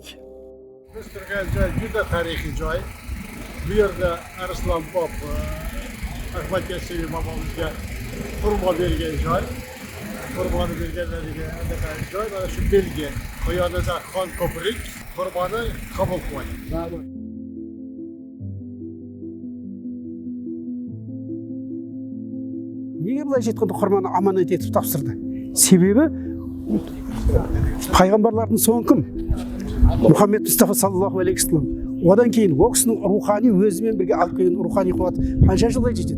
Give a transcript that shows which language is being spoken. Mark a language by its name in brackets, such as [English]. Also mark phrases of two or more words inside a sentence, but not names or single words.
[Uzbek] Biz turgan joy juda tarixiy joy. Bu yerda Arslonbob Ahmad Yassaviy bobomizga xurmo bergan joy. Xurmoni berganlariga anaqa joy, mana shu belgi. Bu yerda Xon ko'prik xurmoni qabul qilgan. [Kazakh] Неге былайша айтқанда құрманы аманат етіп тапсырды? Себебі пайғамбарлардың соңы кім? Мұхаммед Мұстафа [Arabic] صلى الله عليه وسلم. [Kazakh] Одан кейін ол кісінің рухани өзімен бірге алып келген рухани қуаты қанша жылға жетеді?